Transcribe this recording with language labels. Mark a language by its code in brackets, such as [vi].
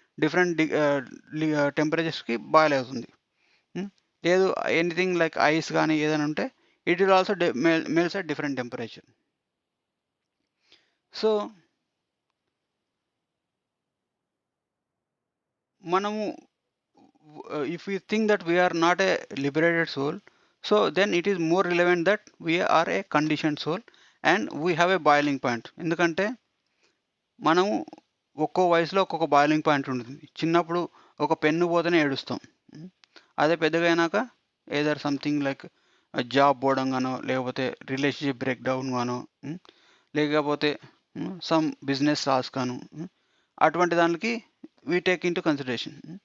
[te] Different టెంపరేచర్స్కి boil అవుతుంది. లేదు anything like ice కానీ ఏదైనా ఉంటే [en] It will also melts at different temperature. [te] So మనము [en] if we think that we are not a liberated soul, so then it is more relevant that we are a conditioned soul and we have a boiling point. [te] ఎందుకంటే మనము ఒక్కో వయసులో ఒక్కొక్క boiling point ఉంటుంది. చిన్నప్పుడు ఒక pen పోతేనే ఏడుస్తాం. అదే పెద్దగా అయినాక ఏదర్ సంథింగ్ లైక్ జాబ్ పోవడంగానో, లేకపోతే రిలేషన్షిప్ బ్రేక్ డౌన్ గానో, లేకపోతే సమ్ బిజినెస్ లాస్ గాను, అటువంటి దానికి we take in to consideration.